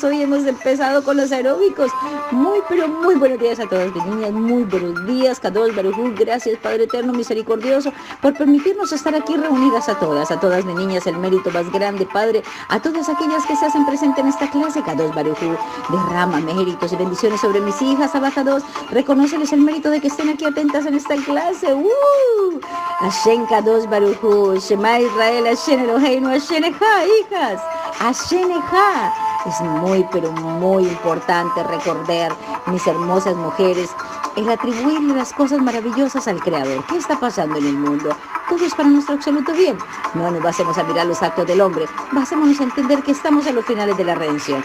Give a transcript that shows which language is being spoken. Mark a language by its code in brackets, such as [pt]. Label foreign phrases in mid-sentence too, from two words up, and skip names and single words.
[es] Hoy hemos empezado con los aeróbicos, pero muy buenos días a todas mis niñas, muy buenos días, [he] קדוש ברוך, [es] gracias Padre Eterno, misericordioso, por permitirnos estar aquí reunidas a todas mis niñas, el mérito más grande, Padre, a todas aquellas que se hacen presentes en esta clase, [he] קדוש ברוך, [es] derrama méritos y bendiciones sobre mis hijas, Abajados, reconóceles el mérito de que estén aquí atentas en esta clase. [he] השם קדוש ברוך הוא, שמע ישראל, השם אלוהינו, השם אחד, hijas, השם אחד. [es] Es pero muy importante recordar, mis hermosas mujeres, el atribuirle las cosas maravillosas al Creador. ¿Qué está pasando en el mundo? Todo es para nuestro absoluto bien. No nos basemos a mirar los actos del hombre, basémonos a entender que estamos a los finales de la redención.